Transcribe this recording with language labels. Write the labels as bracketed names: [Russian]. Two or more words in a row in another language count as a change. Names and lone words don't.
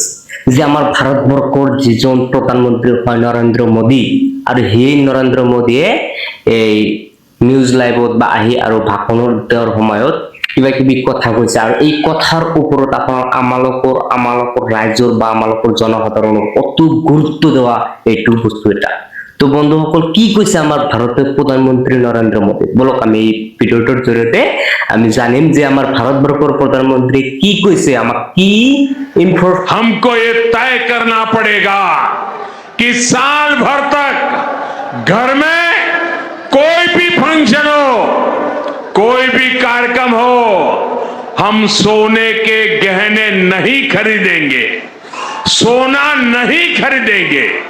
[Assamese] যে আমাৰ ভাৰতবৰ্ষৰ যিজন প্ৰধানমন্ত্ৰী হয় নৰেন্দ্ৰ মোদী আৰু সেই নৰেন্দ্ৰ মোদীয়ে এই নিউজ লাইভত বা আহি আৰু ভাষণৰ তেওঁৰ সময়ত কিবা কিবি কথা কৈছে আৰু এই কথাৰ ওপৰত আপোনাৰ আমালোকৰ ৰাজ্যৰ বা আমালোকৰ জনসাধাৰণৰ অতি গুৰুত্ব দেওয়া এইটো বস্তু এটা তো বন্ধুসকল কি কৈছে আমাৰ [Bangla] ভাৰতের প্রধানমন্ত্রী [Assamese] নরেন্দ্র মোদী বলক আমি এই ভিডিওটার জৰিয়তে আমি জানিম যে আমাৰ ভাৰতবৰ্ষৰ প্ৰধানমন্ত্ৰী কি কৈছে আমাক কি [Hindi] हमको ये तय करना पड़ेगा कि साल भर तक घर में कोई भी फंक्शन हो, कोई भी कार्यक्रम हो, हम सोने के गहने नहीं खरीदेंगे, सोना नहीं खरीदेंगे।